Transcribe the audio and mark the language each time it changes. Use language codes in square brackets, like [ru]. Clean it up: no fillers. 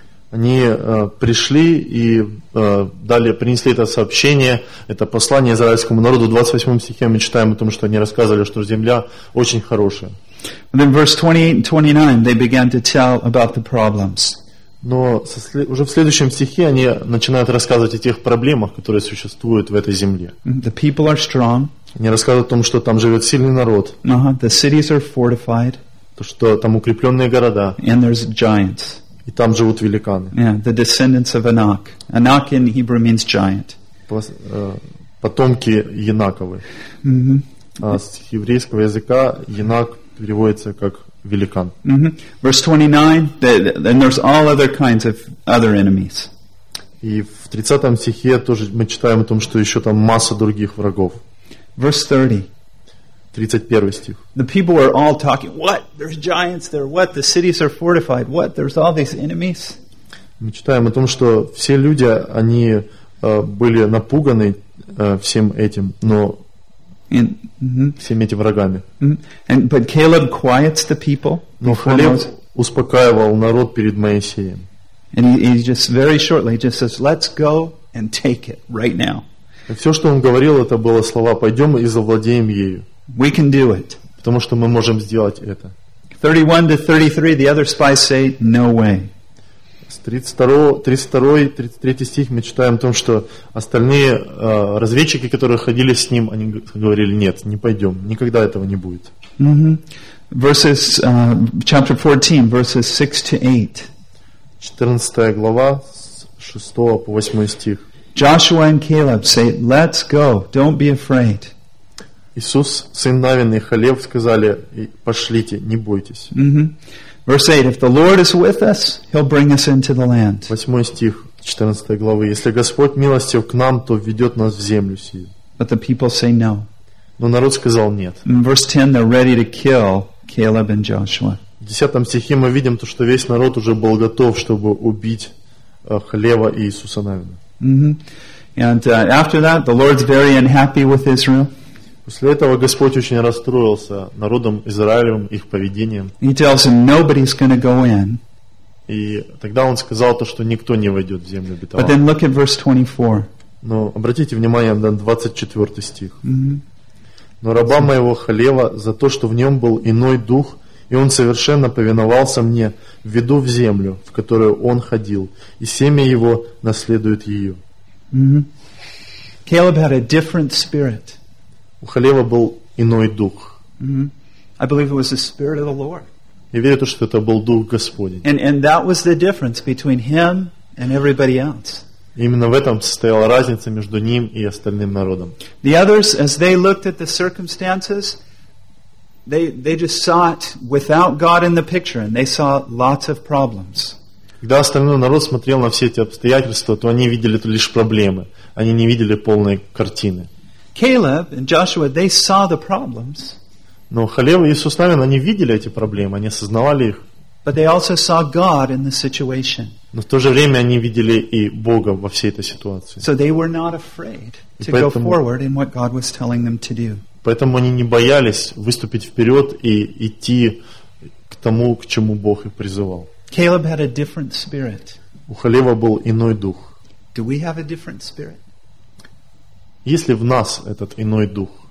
[ru] Они пришли и дали, принесли это сообщение, это послание израильскому народу. В 28 стихе мы читаем о том, что они рассказывали, что земля очень хорошая. [en] And then verse 28 and 29, they began to tell about the problems. [ru] Но уже в следующем стихе они начинают рассказывать о тех проблемах, которые существуют в этой земле. [en] The people are strong. [ru] Они рассказывают о том, что там живет сильный народ. [en] Uh-huh. The cities are fortified. [ru] То, что там укрепленные города. [en] And there's giants. [ru] И там живут великаны. [en] Yeah, the descendants of Anak. Anak in Hebrew means giant. [ru] Потомки Енаковы. Mm-hmm. А с еврейского языка Енак переводится как великан. Mm-hmm. [en] Verse 29, and there's all other kinds of other enemies. [ru] И в 30 стихе тоже мы читаем о том, что еще там масса других врагов. [en] Verse 30. [ru] 31 стих. [en] The people are all talking, what? There's giants there, what? The cities are fortified, what? There's all these enemies. [ru] Мы читаем о том, что все люди, они были напуганы всем этим, но всеми этими врагами. [en] But Caleb quiets the people. [ru] Но Халев успокаивал народ перед Моисеем. [en] And he just very shortly just says, let's go and take it right now. [ru] Все, что он говорил, это было слова «пойдем и завладеем ею». [en] We can do it. [ru] Потому что мы можем сделать это. [en] 31 to 33, the other spies say, no way. [ru] С 32-33 стих мы читаем о том, что остальные разведчики, которые ходили с ним, они говорили, нет, не пойдем, никогда этого не будет. [en] Mm-hmm. Verses, chapter 14, verses 6 to 8. [ru] 14 глава, с 6 по 8 стих. [en] Joshua and Caleb say, "Let's go. Don't be afraid." [ru] Иисус, сын Навин и Халев сказали: "Пошлите, не бойтесь." Mm-hmm. [en] Verse 8: If the Lord is with us, He'll bring us into the land. [ru] 8 стих 14 главы: Если Господь милостив к нам, то введет нас в землю сию. [en] But the people say no. [ru] Но народ сказал нет. [en] In verse 10, they're ready to kill Caleb and Joshua. [ru] В 10 стихе мы видим то, что весь народ уже был готов, чтобы убить Халева и Иисуса Навина. Mm-hmm. [en] And after that, the Lord's very unhappy with Israel. [ru] После этого Господь очень расстроился народом Израилевым, их поведением. [en] He tells him, nobody's gonna go in. [ru] И тогда он сказал то, что никто не войдет в землю обетованную. [en] But then look at verse 24. [ru] Но обратите внимание на 24 стих. Mm-hmm. Но раба моего Халева за то, что в нем был иной дух, и он совершенно повиновался мне, введу в землю, в которую он ходил, и семя его наследует ее. [en] Mm-hmm. Caleb had a different spirit. [ru] У Халева был иной дух. Mm-hmm. [en] I believe it was the spirit of the Lord. [ru] Я верю, что это был дух Господень. [en] And that was the difference between him and everybody else. [ru] Именно в этом состояла разница между ним и остальным народом. [en] The others, as they looked at the circumstances, they just saw it without God in the picture, and they saw lots of problems. [ru] Когда остальной народ смотрел на все эти обстоятельства, то они видели лишь проблемы. Они не видели полной картины. [en] Caleb and Joshua, they saw the problems. [ru] Но Халев и Иисус Навин, они видели эти проблемы, они осознавали их. [en] But they also saw God in the situation. [ru] Но в то же время они видели и Бога во всей этой ситуации. [en] So they were not afraid to go forward in what God was telling them to do. [ru] Поэтому они не боялись выступить вперед и идти к тому, к чему Бог их призывал. [en] Caleb had a different spirit. [ru] У Халева был иной дух. [en] Do we have a different spirit? [ru] Есть ли в нас этот иной дух?